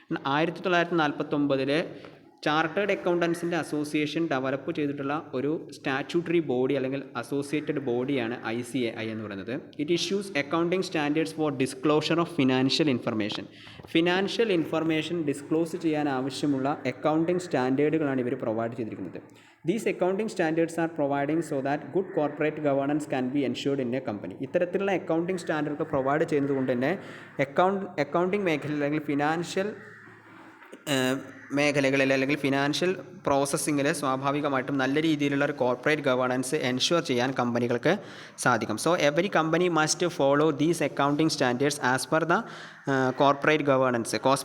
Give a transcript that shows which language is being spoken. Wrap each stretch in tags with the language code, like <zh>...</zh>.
<ml>1949 chartered അക്കൗണ്ടൻസിൻ്റെ association develop ചെയ്തിട്ടുള്ള ഒരു statutory body അല്ലെങ്കിൽ അസോസിയേറ്റഡ് ബോഡിയാണ് ICAI എന്ന് പറയുന്നത്.</ml> <en>It issues accounting standards for disclosure of financial information.</en> <ml>Financial information disclose ചെയ്യാൻ ആവശ്യമുള്ള അക്കൗണ്ടിങ് സ്റ്റാൻഡേർഡുകളാണ് ഇവർ പ്രൊവൈഡ് ചെയ്തിരിക്കുന്നത്.</ml> <en>These accounting standards are providing so that good corporate governance can be ensured in a company.</en> <ml>ഇത്തരത്തിലുള്ള accounting standard provide ചെയ്യുന്നത് കൊണ്ട് തന്നെ accounting മേഖലയിൽ അല്ലെങ്കിൽ ഫിനാൻഷ്യൽ മേഖലകളിൽ അല്ലെങ്കിൽ ഫിനാൻഷ്യൽ പ്രോസസ്സിങ്ങിൽ സ്വാഭാവികമായിട്ടും നല്ല രീതിയിലുള്ള ഒരു കോർപ്പറേറ്റ് ഗവേണൻസ് എൻഷുർ ചെയ്യാൻ കമ്പനികൾക്ക് സാധിക്കും.</ml> <en>So every company must follow these accounting standards as per the corporate governance.</en>